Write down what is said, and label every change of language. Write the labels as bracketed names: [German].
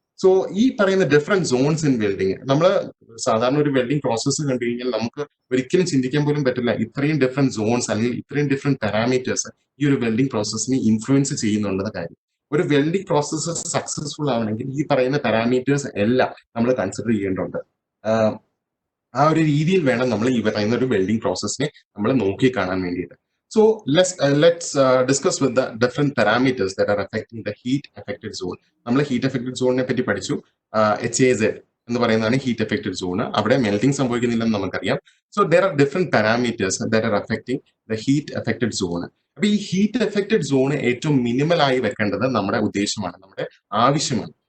[Malayalam] So ഈ പറയുന്ന different zones in welding, നമ്മൾ സാധാരണ ഒരു വെൽഡിങ് പ്രോസസ്സ് കണ്ടു കഴിഞ്ഞാൽ നമുക്ക് ഒരിക്കലും ചിന്തിക്കാൻ പോലും പറ്റില്ല ഇത്രയും ഡിഫറെന്റ് സോൺസ് അല്ലെങ്കിൽ ഇത്രയും ഡിഫറെന്റ് പാരാമീറ്റേഴ്സ് ഈ ഒരു വെൽഡിങ് പ്രോസസ്സിനെ ഇൻഫ്ലുവൻസ് ചെയ്യുന്നുണ്ടെന്ന കാര്യം. ഒരു വെൽഡിങ് പ്രോസസ്സ് സക്സസ്ഫുൾ ആവണമെങ്കിൽ ഈ പറയുന്ന പാരാമീറ്റേഴ്സ് എല്ലാം നമ്മൾ കൺസിഡർ ചെയ്യേണ്ടതുണ്ട്. ആ ഒരു രീതിയിൽ വേണം നമ്മൾ ഈ പറയുന്ന ഒരു വെൽഡിങ് പ്രോസസ്സിനെ നമ്മൾ നോക്കി കാണാൻ വേണ്ടിയിട്ട്. [English] So let's discuss with the different parameters that are affecting the heat affected zone. [Malayalam] നമ്മൾ ഹീറ്റ് അഫക്റ്റഡ് സോണിനെ പറ്റി പഠിച്ചു. HAZ എന്ന് പറയുന്നതാണ് ഹീറ്റ് അഫക്റ്റഡ് സോൺ. അവിടെ മെൽറ്റിംഗ് സംഭവിക്കുന്നില്ലെന്ന് നമുക്കറിയാം. [English] So there are different parameters that are affecting the heat affected zone. [Malayalam] അപ്പൊ ഈ heat affected zone ഏറ്റവും മിനിമൽ ആയി വെക്കേണ്ടത് നമ്മുടെ ഉദ്ദേശമാണ്, നമ്മുടെ ആവശ്യമാണ്.